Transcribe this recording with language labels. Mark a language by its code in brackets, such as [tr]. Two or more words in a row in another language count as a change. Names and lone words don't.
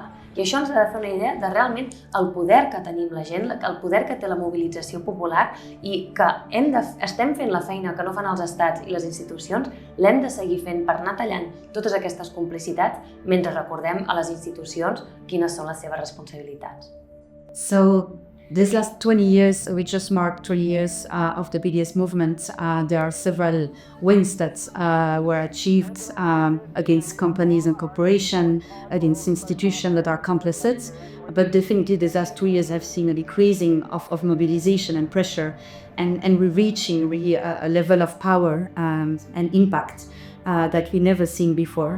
[ca] I això ens ha de fer una idea de realment el poder que tenim la gent, el poder que té la mobilització popular i que estem fent la feina que no fan els estats i les institucions, l'hem de seguir fent per anar tallant totes aquestes complicitats mentre recordem a les institucions quines són les seves responsabilitats. [en] So, these last 20 years, we just marked 20 years of the BDS movement. There are several wins that were achieved against companies and corporations, against institutions that are complicit. But definitely these last 2 years have seen a decreasing of mobilization and pressure, and we're reaching really a level of power and impact that we never seen before.